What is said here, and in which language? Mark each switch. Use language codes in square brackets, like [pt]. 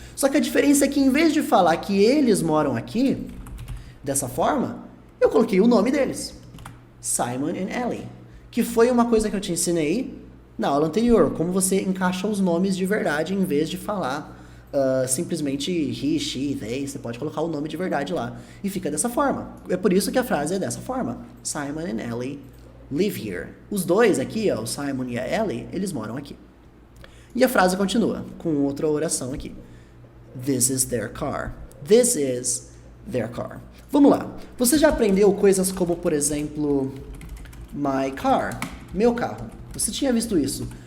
[pt] Só que a diferença é que em vez de falar que eles moram aqui, dessa forma, eu coloquei o nome deles. Simon and Ellie. Que foi uma coisa que eu te ensinei na aula anterior. Como você encaixa os nomes de verdade em vez de falar simplesmente he, she, they. Você pode colocar o nome de verdade lá. E fica dessa forma. É por isso que a frase é dessa forma. [en] Simon and Ellie live here. [pt] Os dois aqui, ó, o Simon e a Ellie, eles moram aqui. E a frase continua com outra oração aqui. [en] This is their car. This is their car. [pt] Vamos lá. Você já aprendeu coisas como, por exemplo, my car, meu carro. Você tinha visto isso.